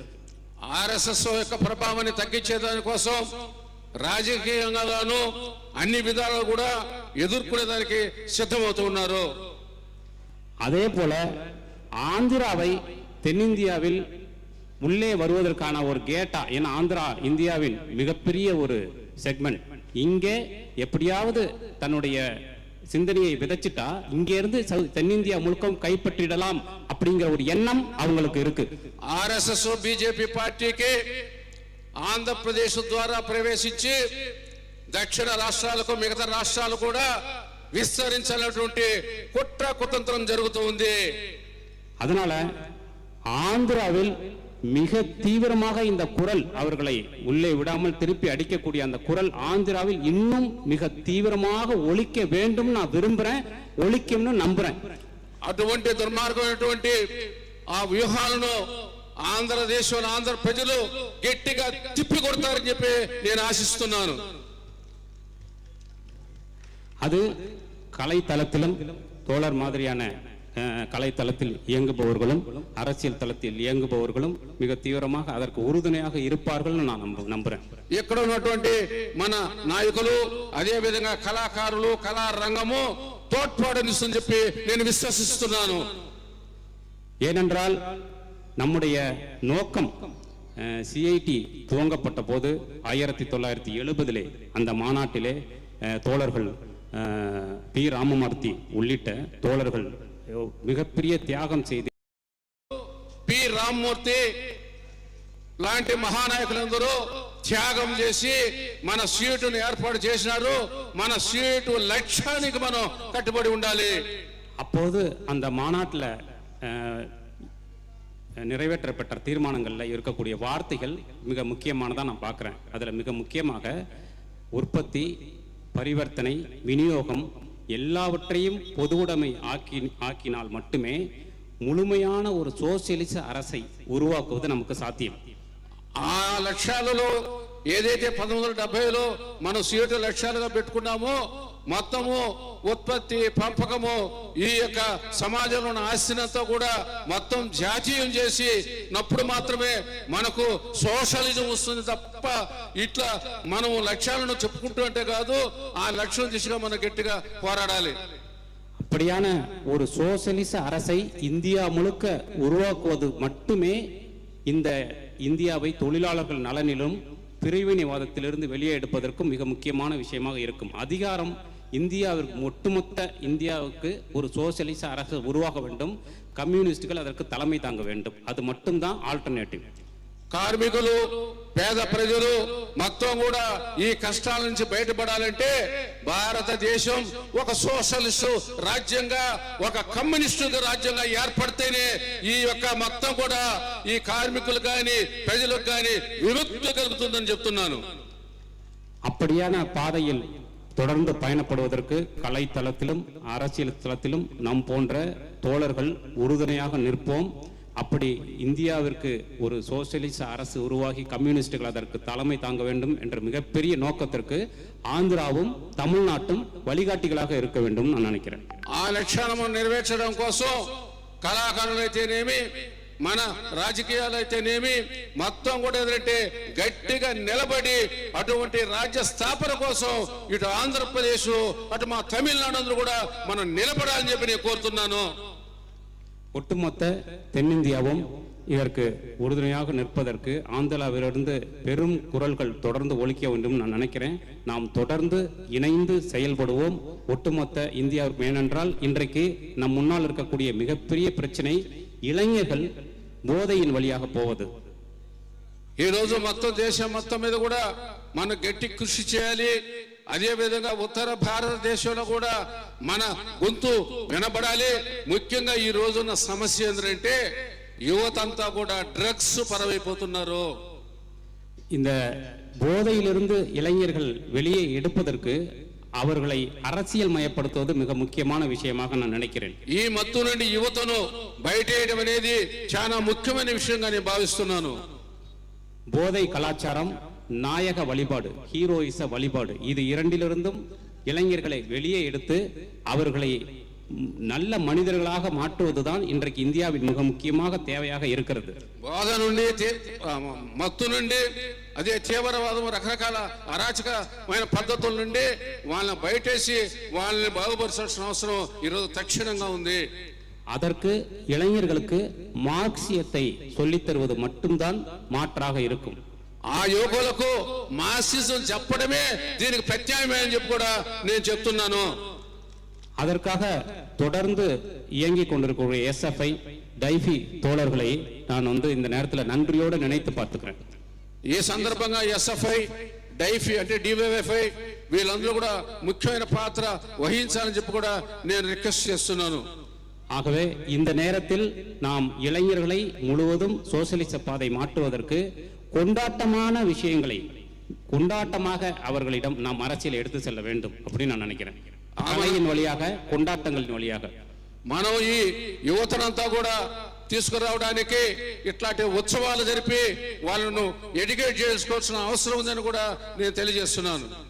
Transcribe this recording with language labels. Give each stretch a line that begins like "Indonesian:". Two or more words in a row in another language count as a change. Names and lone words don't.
Telugu: ఆర్ఎస్ఎస్ యొక్క ప్రభావాన్ని తగ్గించేదాని కోసం రాజకీయంగాను అన్ని విధాలు కూడా ఎదుర్కొనేదానికి సిద్ధమవుతూ ఉన్నారు.
Tamil: அதே போல ஆந்திராவை தென்னிந்தியாவில் உள்ளே வருவதற்கான ஒரு கேட்டா, ஏன்னா ஆந்திரா இந்தியாவின் மிகப்பெரிய ஒரு செக்மெண்ட். இங்கே எப்படியாவது தன்னுடைய சிந்தனையை விதைச்சிட்டா இங்க இருந்து தென்னிந்தியா முழுக்கம் கைப்பற்றிடலாம் அப்படிங்கிற ஒரு எண்ணம் அவங்களுக்கு இருக்கு.
Telugu: ఆర్ఎస్ఎస్ బీజేపీ పార్టీకి ఆంధ్రప్రదేశ్ ద్వారా ప్రవేశించి దక్షిణ రాష్ట్రాలకు మిగతా రాష్ట్రాలు కూడా విస్తరించాలన్నటువంటి కుట్ర కుతంత్రం జరుగుతూ ఉంది.
Tamil: அதனால ஆந்திராவில் மிக தீவிரமாக இந்த குரல் அவர்களை உள்ளே விடாமல் திருப்பி அடிக்கக்கூடிய அந்த குரல் ஆந்திராவில் இன்னும் மிக தீவிரமாக ஒலிக்க வேண்டும் நான் விரும்புறேன், ஒலிக்கும்னு நம்புறேன்.
Telugu: అటువంటి దుర్మార్గమైనటువంటి ఆ వ్యూహాలను ఆంధ్రదేశంలో ఆంధ్ర ప్రజలు గట్టిగా తిప్పి కొడతారని చెప్పి నేను ఆశిస్తున్నాను.
Tamil: அது கலைத்தளத்திலும் தோழர் மாதிரியான கலைத்தளத்தில் இயங்குபவர்களும் அரசியல் தளத்தில் இயங்குபவர்களும் மிக தீவிரமாக அதற்கு உறுதுணையாக இருப்பார்கள் நான் நம்புறேன்.
Telugu: ఇక్కడ ఉన్నటువంటి మన నాయకులు అదే విధంగా కళాకారులు కళా రంగము తోడ్పాటునిస్తుందని చెప్పి నేను విశ్వసిస్తున్నాను.
Tamil: ஏனென்றால் நம்முடைய நோக்கம் சிஐடி துவங்கப்பட்ட போது 1970 அந்த மாநாட்டிலே தோழர்கள் பி ராமமூர்த்தி உள்ளிட்ட தோழர்கள் மிகப்பெரிய தியாகம் செய்து
Telugu: పి రామమూర్తి లాంటి మహానాయకులందరూ త్యాగం చేసి మన సీటును ఏర్పాటు చేసినారు. మన సీటు లక్ష్యానికి మనం కట్టుబడి ఉండాలి.
Tamil: அப்போது அந்த மாநாட்டில் நிறைவேற்றப்பட்ட தீர்மானங்களில் இருக்கக்கூடிய வார்த்தைகள் மிக முக்கியமானதாக நான் பார்க்குறேன். அதில் மிக முக்கியமாக உற்பத்தி, பரிவர்த்தனை, விநியோகம் எல்லாவற்றையும் பொதுவுடைமை ஆக்கினால் மட்டுமே முழுமையான ஒரு சோசியலிச அரசை உருவாக்குவது நமக்கு சாத்தியம்.
Telugu: ఆ లక్ష్యాలలో ఏదైతే 1970లో మనం సీటు లక్ష్యాలుగా పెట్టుకున్నామో మొత్తము ఉత్పత్తి పంపకము ఈ యొక్క సమాజంలో ఉన్న ఆస్తినంతా కూడా మొత్తం జాతీయం చేసి నప్పుడు మాత్రమే మనకు సోషలిజం వస్తుంది తప్ప ఇట్లా మనం లక్ష్యాలను చెప్పుకుంటూ అంటే కాదు. ఆ లక్ష్యం దిశగా మనం గట్టిగా పోరాడాలి.
Tamil: அப்படியான ஒரு சோசியலிச அரசை இந்தியா முழுக்க உருவாக்குவது மட்டுமே இந்த இந்தியாவை தொழிலாளர்கள் நலனிலும் பிரிவினைவாதத்திலிருந்து வெளியே எடுப்பதற்கும் மிக முக்கியமான விஷயமாக இருக்கும். அதிகாரம் இந்தியாவிற்கு ஒட்டுமொத்த இந்தியாவுக்கு ஒரு சோசியலிச அரசு உருவாக வேண்டும். கம்யூனிஸ்டுகள் அதற்கு தலைமை தாங்க வேண்டும். அது மட்டும்தான் ஆல்டர்னேட்டிவ்.
Telugu: కార్మికులు పేద ప్రజలు మొత్తం కూడా ఈ కష్టాల నుంచి బయటపడాలంటే భారతదేశం ఒక సోషలిస్టు రాజ్యంగా ఒక కమ్యూనిస్టు రాజ్యంగా ఏర్పడితేనే ఈ యొక్క మొత్తం కూడా ఈ కార్మికులు కానీ ప్రజలకు కానీ విముక్తి కలుగుతుందని చెప్తున్నాను.
Tamil: அப்படியான பாதையில் தொடர்ந்து பயணப்படுவதற்கு கலைத்தளத்திலும் அரசியல் தளத்திலும் நம் போன்ற தோழர்கள் உறுதுணையாக நிற்போம். அப்படி இந்தியாவிற்கு ஒரு சோசியலிச அரசு உருவாகி கம்யூனிஸ்டுகள் அதற்கு தலைமை தாங்க வேண்டும் என்ற மிகப்பெரிய நோக்கத்திற்கு ஆந்திராவும் தமிழ்நாட்டும் வழிகாட்டிகளாக இருக்க வேண்டும் நான் நினைக்கிறேன்.
Telugu: ఆ లక్ష్యాలను నెరవేర్చడం కోసం కళాకారులైతేనేమి మన రాజకీయాలైతేనేమి మొత్తం కూడా ఏంటంటే గట్టిగా నిలబడి అటువంటి రాజ్య స్థాపన కోసం ఇటు ఆంధ్రప్రదేశ్ అటు మా తమిళనాడు కూడా మనం నిలబడాలని చెప్పి నేను కోరుతున్నాను.
Tamil: ஒட்டுமொத்த தென்னிந்தியாவும் இதற்கு உறுதுணையாக நிற்பதற்கு ஆந்திராவிலிருந்து பெரும் குரல்கள் தொடர்ந்து ஒலிக்க வேண்டும் நான் நினைக்கிறேன். நாம் தொடர்ந்து இணைந்து செயல்படுவோம் ஒட்டுமொத்த இந்தியாவிற்கு. ஏனென்றால் இன்றைக்கு நம் முன்னால் இருக்கக்கூடிய மிகப்பெரிய பிரச்சனை இளைஞர்கள் போதையின் வழியாக போவது.
Telugu: ఈరోజు మొత్తం దేశం మొత్తం మీద కూడా మనం గట్టి కృషి చేయాలి. అదే విధంగా ఉత్తర భారతదేశంలో కూడా మన గొంతు వినబడాలి. ముఖ్యంగా ఈ రోజున్న సమస్య ఏంటంటే యువతంతా కూడా డ్రగ్స్ పరమైపోతున్నారు.
Tamil: இந்த போதையிலிருந்து இளைஞர்கள் வெளியே எடுப்பதற்கு அவர்களை அரசியல் மயப்படுத்துவது மிக முக்கியமான விஷயமாக நான் நினைக்கிறேன்.
Telugu: ఈ మత్తు నుండి యువతను బయటేయడం అనేది చాలా ముఖ్యమైన విషయంగా నేను భావిస్తున్నాను.
Tamil: போதை கலாச்சாரம், நாயக வழிபாடு, ஹீரோயிச வழிபாடு, இது இரண்டிலிருந்தும் இளைஞர்களை வெளியே எடுத்து அவர்களை நல்ல மனிதர்களாக மாற்றுவதுதான் இன்றைக்கு இந்தியாவில் மிக முக்கியமாக தேவையாக இருக்கிறது.
Telugu: బోధ నుండి మత్తు నుండి అదే తీవ్రవాదం రకరకాల అరాచకమైన పద్ధతుల నుండి వాళ్ళని బయటేసి వాళ్ళని బాగుపరచాల్సిన అవసరం ఈరోజు తక్షణంగా ఉంది.
Tamil: அதற்கு இளைஞர்களுக்கு மார்க்சியத்தை சொல்லித் தருவது மட்டும்தான் மாற்றாக இருக்கும்.
Telugu: ఆ యువకులకు మార్క్సిజం చెప్పడమే దీనికి ప్రత్యామ్నాయం అని చెప్పి కూడా నేను చెప్తున్నాను.
Tamil: அதற்காக தொடர்ந்து இயங்கிக் கொண்டிருக்கிற எஸ்எஃப்ஐ டைஃபி தோழர்களை நான் இந்த நேரத்தில் நன்றியோடு நினைத்து பார்த்துக்கிறேன்.
Telugu: ఈ సందర్భంగా ఎస్ఎఫ్ఐ డైఫీ అంటే డివైఎఫ్ఐ వీళ్ళందరూ కూడా ముఖ్యమైన పాత్ర వహించాలని చెప్పి కూడా నేను రిక్వెస్ట్ చేస్తున్నాను.
Tamil: ஆகவே இந்த நேரத்தில் நாம் இளைஞர்களை முழுவதும் சோசியலிச பாதை மாற்றுவதற்கு கொண்டாட்டமான விஷயங்களை கொண்டாட்டமாக அவர்களிடம் நாம் அரசியல் எடுத்து செல்ல வேண்டும் அப்படின்னு நான் நினைக்கிறேன். கலையின் வழியாக, கொண்டாட்டங்களின் வழியாக
Telugu: మనం ఈ యువతనంతా కూడా తీసుకురావడానికి ఇట్లాంటి ఉత్సవాలు జరిపి వాళ్ళను ఎడ్యుకేట్ చేసుకోవాల్సిన అవసరం ఉందని కూడా నేను తెలియజేస్తున్నాను.